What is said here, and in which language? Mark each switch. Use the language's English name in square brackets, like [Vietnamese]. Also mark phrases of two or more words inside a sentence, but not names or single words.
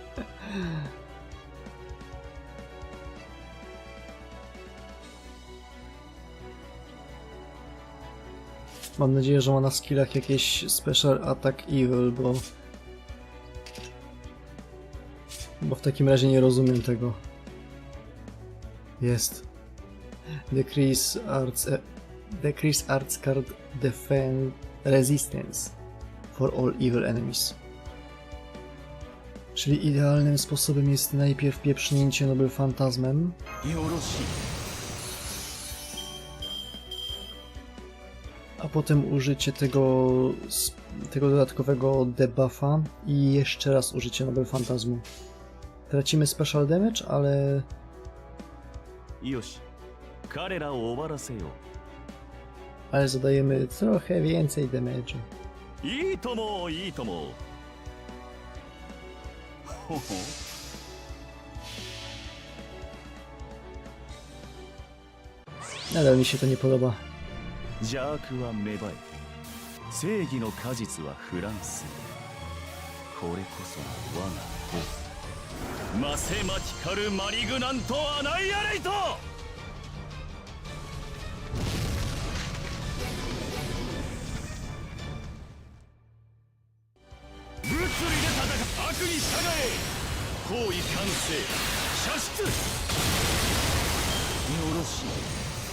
[Polish] Mam nadzieję, że ma na skillach jakieś [English] Special Attack Evil, [Polish] bo w takim razie nie rozumiem tego. Jest. [English] Decrease Arts Card Defense Resistance for all evil enemies. [Polish] Czyli idealnym sposobem jest najpierw pieprznięcie Noble Fantasmem, a potem użycie tego dodatkowego debuffa i jeszcze raz użycie Noble Fantasmu. Tracimy [English] special damage, [Polish] ale... ale zadajemy trochę więcej damage'u. Nadal mi się to nie podoba. [Japanese] 邪悪は芽生え正義の果実はフランスこれこそが我が法マセマティカルマリグナントアナイアレイト物理で戦う悪に従え行為完成射出よろしい